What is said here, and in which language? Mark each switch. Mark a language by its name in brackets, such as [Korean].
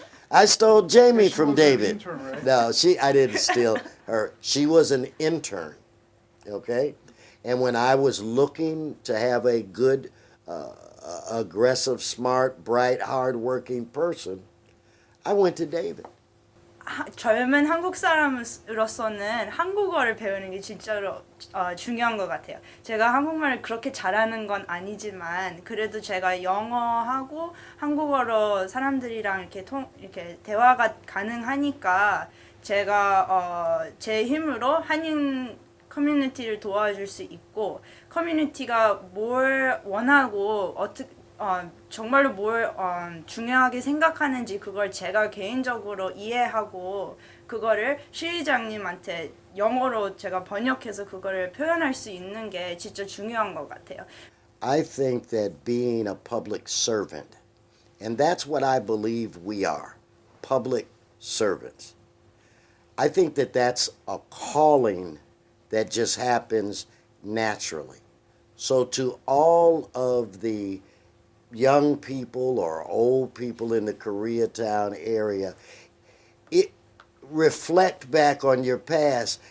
[English] I stole Jamie from David. Intern, right? No, I didn't steal her. She was an intern, okay? And when I was looking to have a good, aggressive, smart, bright, hardworking person, I went to David. [Korean] 젊은 한국 사람으로서는 한국어를 배우는 게 진짜로 중요한 것 같아요. 제가 한국말을 그렇게 잘하는 건 아니지만 그래도 제가 영어하고 한국어로 사람들이랑 이렇게 대화가 가능하니까 제가 제 힘으로 한인 커뮤니티를 도와줄 수 있고, 커뮤니티가 뭘 원하고 정말로 뭘 중요하게 생각하는지 그걸 제가 개인적으로 이해하고 그거를 시의장님한테 영어로 제가 번역해서 그거를 표현할 수 있는 게 진짜 중요한 것 같아요. [English] I think that being a public servant, and that's what I believe we are, public servants. I think that that's a calling that just happens naturally. So to all of the young people or old people in the Koreatown area, reflect back on your past.